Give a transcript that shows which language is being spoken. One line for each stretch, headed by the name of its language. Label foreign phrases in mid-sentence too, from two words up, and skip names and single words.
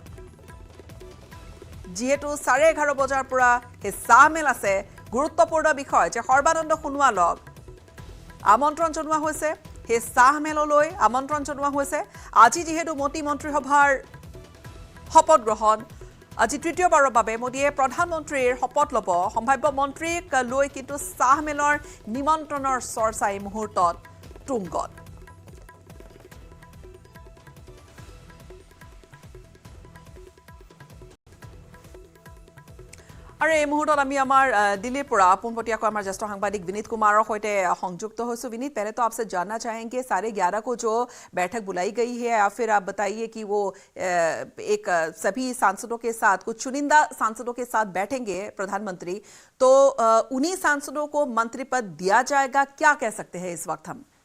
Assamese: সেই চাহ মেল আছে গুৰুত্বপূৰ্ণ বিষয় যে সৰ্বানন্দ সোণোৱালক আমন্ত্ৰণ জনোৱা হৈছে সেই চাহ মেললৈ আমন্ত্ৰণ জনোৱা হৈছে আজি যিহেতু মোদী মন্ত্ৰীসভাৰ শপত গ্ৰহণ আজি তৃতীয়বাৰৰ বাবে মোদীয়ে প্ৰধানমন্ত্ৰীৰ শপত ল'ব সম্ভাৱ্য মন্ত্ৰীক লৈ কিন্তু চাহ মেলৰ নিমন্ত্ৰণৰ চৰ্চা এই মুহূৰ্তত তুংগত আৰু এই মুহূৰ্তত আমি আমাৰ দিল্লীৰ পৰা পোনপটীয়াকৈ আমাৰ জ্যেষ্ঠ সাংবাদিক विनीत कुमार সৈতে সংযুক্ত হৈছো
Hindi: विनीत पहले तो आपसे जानना चाहेंगे 11:30 को जो बैठक बुलाई गई है या फिर आप बताइए कि वो एक सभी सांसदों के साथ कुछ चुनिंदा सांसदों के साथ बैठेंगे प्रधानमंत्री तो उन्हीं सांसदों को मंत्री पद दिया जाएगा क्या कह सकते हैं इस वक्त हम